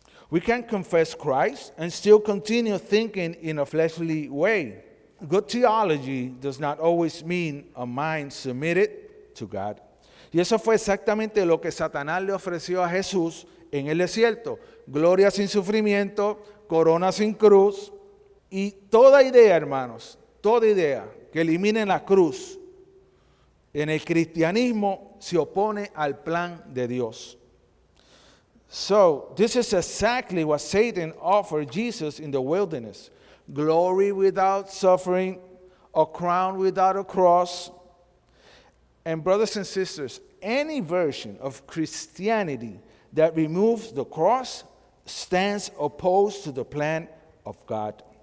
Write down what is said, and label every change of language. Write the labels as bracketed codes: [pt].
[en] We can confess Christ and still continue thinking in a fleshly way. Good theology does not always mean a mind submitted to God. [es] Y eso fue exactamente lo que Satanás le ofreció a Jesús en el desierto. Gloria sin sufrimiento, corona sin cruz. Y toda idea, hermanos, toda idea que elimine la cruz en el cristianismo se opone al plan de Dios. [en] So, this is exactly what Satan offered Jesus in the wilderness. Glory without suffering, a crown without a cross. And brothers and sisters, any version of Christianity that removes the cross stands opposed to the plan of God.